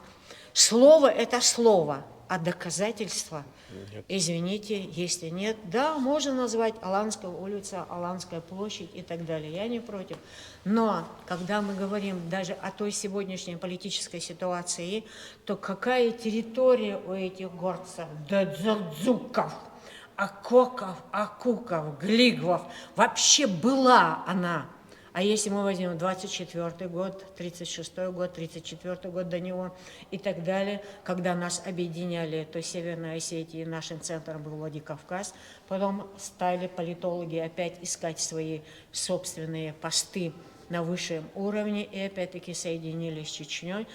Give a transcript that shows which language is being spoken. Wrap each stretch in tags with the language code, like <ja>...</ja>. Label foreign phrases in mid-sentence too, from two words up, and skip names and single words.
<ru>Слово – это слово, а доказательства, нет. Извините, если нет. Да, можно назвать Аланская улица, Аланская площадь и так далее. Я не против. Но когда мы говорим даже о той сегодняшней политической ситуации, то какая территория у этих горцев, дадзадзуков? Акоков, Акуков, Глигвов. Вообще была она. А если мы возьмем 24-й год, 36-й год, 34-й год до него и так далее, когда нас объединяли, то Северная Осетия, нашим центром был Владикавказ, потом стали политологи опять искать свои собственные посты на высшем уровне и опять-таки соединились с Чечней.</ru>